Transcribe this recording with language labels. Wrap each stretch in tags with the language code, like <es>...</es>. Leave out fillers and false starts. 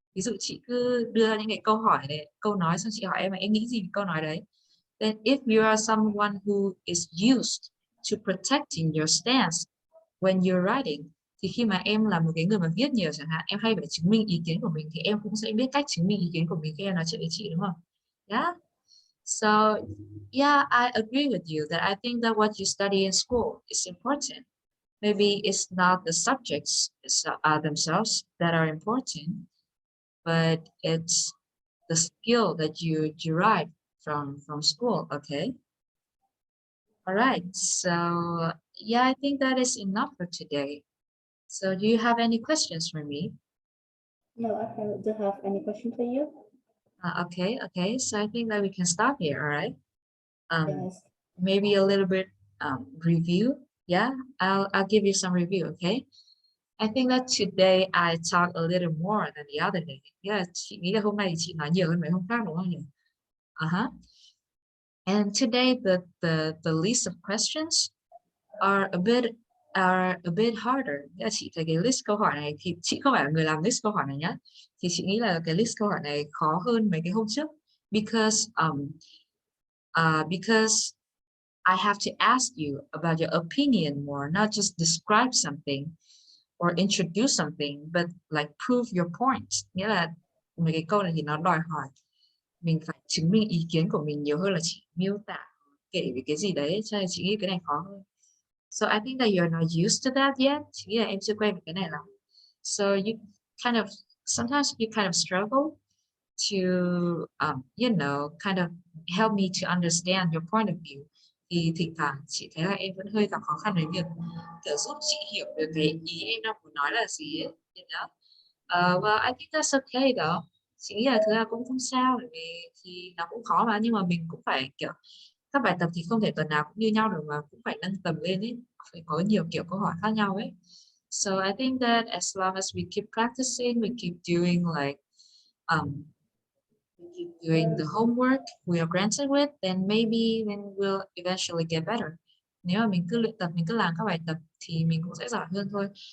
<vi>Ví dụ chị cứ đưa ra những cái câu hỏi này, câu nói, xong chị hỏi em là em nghĩ gì về câu nói đấy.</vi> <en>Then if you are someone who is used to protecting your stance when you're writing,</en> <vi>thì khi mà em là một cái người mà viết nhiều chẳng hạn, em hay phải chứng minh ý kiến của mình, thì em cũng sẽ biết cách chứng minh ý kiến của mình khi em nói chuyện với chị, đúng không?</vi> <en>Yeah. So yeah, I agree with you that I think that what you study in school is important. Maybe it's not the subjects themselves that are important, but it's the skill that you derive from school. Okay. All right. So yeah, I think that is enough for today. So do you have any questions for me? no, don't have any question for you. Okay. So I think that we can stop here. All right. Um, Yes. maybe a little bit review. Yeah, I'll give you some review. Okay. I think that today I talked a little more than the other day. Yeah,</en> <vi>chị nghĩ là hôm nay chị nói nhiều hơn mấy hôm khác đúng không nhỉ? Uh-huh.</vi> <en>And today the list of questions are a bit harder.</en> <vi>Nghĩa là chị thấy cái list câu hỏi này, thì chị không phải là người làm list câu hỏi này nhá. Thì chị nghĩ là cái list câu hỏi này khó hơn mấy cái hôm trước,</vi> <en>because because I have to ask you about your opinion more, not just describe something or introduce something, but like prove your point.</en> <vi>Nghĩa là mấy cái câu này thì nó đòi hỏi mình phải chứng minh ý kiến của mình nhiều hơn là chỉ miêu tả kể về cái gì đấy, cho nên chị nghĩ cái này khó hơn.</vi> <en>So I think that you're not used to that yet.</en> <vi>Chị nghĩ là em chưa quen với cái này lắm.</vi> <en>So you kind of sometimes you kind of struggle to you know, kind of help me to understand your point of view.</en> <vi>Thì thỉnh thoảng chị thấy là em vẫn hơi gặp khó khăn với việc kiểu giúp chị hiểu được cái ý em đang muốn nói là gì ấy,</vi> <en>you know? Well, I think that's okay though.</en> <vi>Chị nghĩ là thứ là cũng không sao, bởi vì thì nó cũng khó mà, nhưng mà mình cũng phải kiểu các bài tập thì không thể tuần nào cũng như nhau được mà, cũng phải nâng tầm lên ấy, phải có nhiều kiểu câu hỏi khác nhau ấy.</vi> <en>So I think that as long as we keep practicing, we keep doing like we keep doing the homework we are granted with, then maybe we'll eventually get better.</en> <vi>Nếu mà mình cứ luyện tập, mình cứ làm các bài tập thì mình cũng sẽ giỏi hơn thôi.</vi>